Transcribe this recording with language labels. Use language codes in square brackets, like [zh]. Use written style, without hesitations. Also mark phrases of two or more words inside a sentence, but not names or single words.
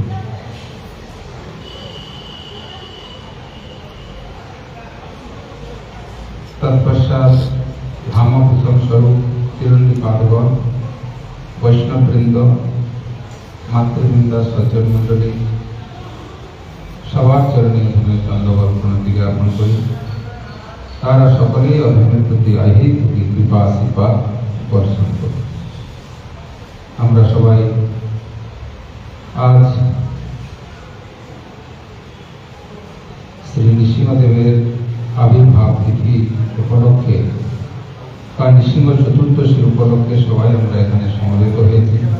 [bn] তৎপশ্চাৎ ধামভূষণ স্বরূপ তিরুন্নি পাদগণ বৈষ্ণববৃন্দ মাতৃবৃন্দ সজ্জন মণ্ডলী সবার চরণে আমার দণ্ডবৎ প্রণতি জ্ঞাপন করি। তারা সকলেই অধমের প্রতি আহি কৃপা আশীর্বাদ বর্ষণ করি। আমরা সবাই আজ শ্রী নৃসিংহদেবের আবির্ভাব তিথি উপলক্ষে বা নৃসিংহ চতুর্দশী উপলক্ষে সবাই আমরা এখানে সমবেত হয়েছি।